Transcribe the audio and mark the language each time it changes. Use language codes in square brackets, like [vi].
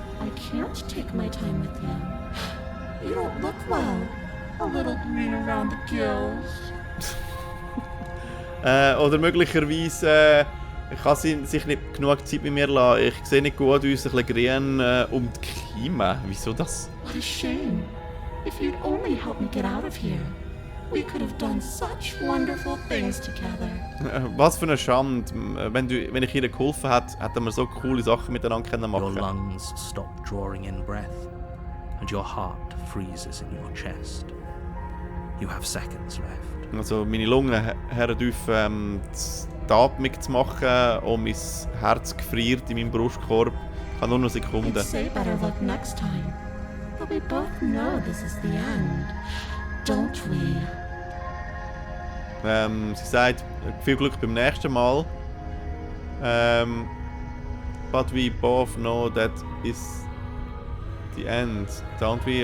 [en] I can't take my time with you. You don't look well. A little green around the gills. [de] Oder möglicherweise kann sie sich nicht genug Zeit mit mir lassen. Ich sehe nicht gut aus, ein bisschen grün um die Kiemen. Wieso das? [en] What a shame. If you'd only help me get out of here, we could have done such wonderful things together. [de] Was für eine Schande. Wenn ich ihr geholfen hätte, hätten wir so coole Sachen miteinander [en] Your [de] machen. [en] lungs stop drawing in breath, and your heart freezes in your chest. You have seconds left. [de] Also meine Lungen hören auf, die Atmung zu machen, und mein Herz gefriert in meinem Brustkorb. Ich habe nur noch Sekunden. [en] I'd say better luck next time. But we both know this is the end, don't we? [de] Sie sagt, viel Glück beim nächsten Mal. [en] But we both know that is the end, don't we?